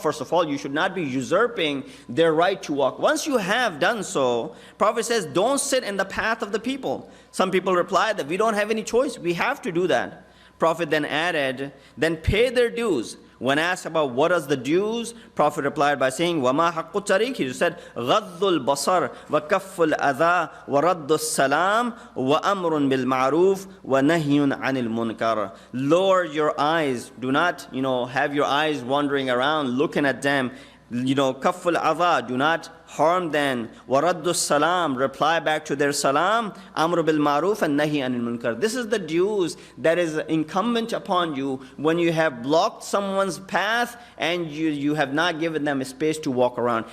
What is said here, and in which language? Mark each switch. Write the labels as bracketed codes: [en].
[en] First of all, you should not be usurping their right to walk. Once you have done so, Prophet says, don't sit in the path of the people. Some people reply that we don't have any choice, we have to do that. Prophet then added, then pay their dues. When asked about what is the dues, Prophet replied by saying, [ar] وَمَا حَقُّ الطَّرِيقِ. [en] He said, [ar] غَضُّ الْبَصَرِ وَكَفُّ الْأَذَى وَرَدُّ السَّلَامِ وَأَمْرٌ بِالْمَعْرُوفِ وَنَهْيٌ عَنِ الْمُنْكَرِ. [en] Lower your eyes. Do not, have your eyes wandering around, looking at them. Kafful adha, do not harm them. Waraddu salam, reply back to their salam. Amr bil maruf and nahi anil munkar. This is the dues that is incumbent upon you when you have blocked someone's path and you have not given them a space to walk around.